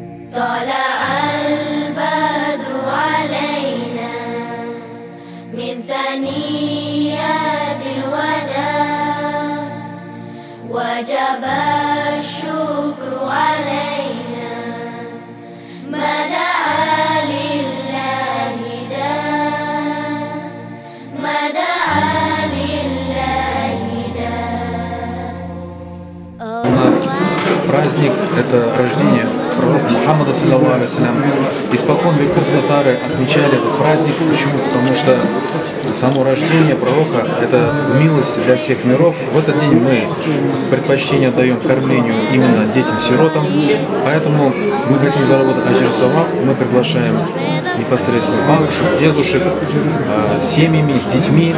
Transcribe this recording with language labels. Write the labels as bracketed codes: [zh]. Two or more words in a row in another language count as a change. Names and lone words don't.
[ar] طلع البدر علينا من ثنيات الوداع وجب الشكر علينا ما دعا لله داع ما دعا لله داع. [ru] У нас праздник – это рождение пророка Мухаммада, [ar] صلى الله عليه وسلم. [ru] Испокон веков татары отмечали этот праздник. Почему? Потому что само рождение пророка – это милость для всех миров. В этот день мы предпочтение отдаем кормлению именно детям-сиротам. Поэтому мы хотим заработать [ar] أجر ثواب. [ru] Мы приглашаем непосредственно бабушек, дедушек, с семьями, с детьми.